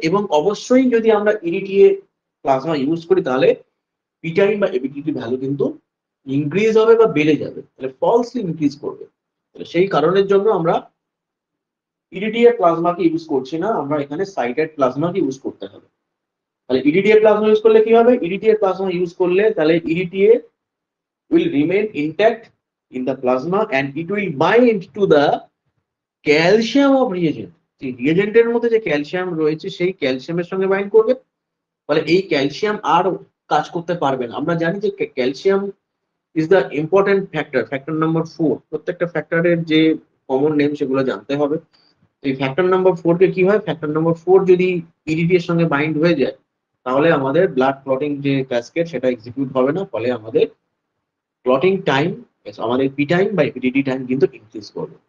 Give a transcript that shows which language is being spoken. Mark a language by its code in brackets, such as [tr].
[bn] এবং অবশ্যই যদি আমরা ইডিটিএ প্লাজমা ইউজ করি, তাহলে পি টাইম বা এপিডিটি ভ্যালু কিন্তু ইনক্রিজ হবে বা বেড়ে যাবে, তাহলে ফলসলি ইনক্রিজ করবে। সেই কারণের জন্য আমরা ইরিডিএ প্লাজমাকে ইউজ করছি না, আমরা এখানে সাইটেড প্লাজমাকে ইউজ করতে হবে। তাহলে ইরিডিএ প্লাজমা ইউজ করলে কি হবে? ইরিডিএ প্লাজমা ইউজ করলে তাহলে [en] ইরিডিএ will remain intact in the plasma and it will bind to the calcium of reagent. [bn] যে রিয়েজেন্টের মধ্যে যে ক্যালসিয়াম রয়েছে সেই ক্যালসিয়ামের সঙ্গে বাইন্ড করবে, ফলে এই ক্যালসিয়াম আর কাজ করতে পারবে না। আমরা জানি যে [en] Calcium is the important factor, factor number 4। [bn] প্রত্যেকটা ফ্যাক্টরের যে কমন নেম সেগুলো জানতে হবে। এই ফ্যাক্টর নাম্বার 4 কে কি হয়, ফ্যাক্টর নাম্বার 4 যদি ইরিডি এর সঙ্গে বাইন্ড হয়ে যায় তাহলে আমাদের ব্লাড ক্লটিং যে ক্যাসকেড সেটা এক্সিকিউট হবে না, ফলে আমাদের ক্লটিং টাইম, আমাদের পি টাইম বা ইরিডি টাইম কিন্তু ইনক্রিজ করবে।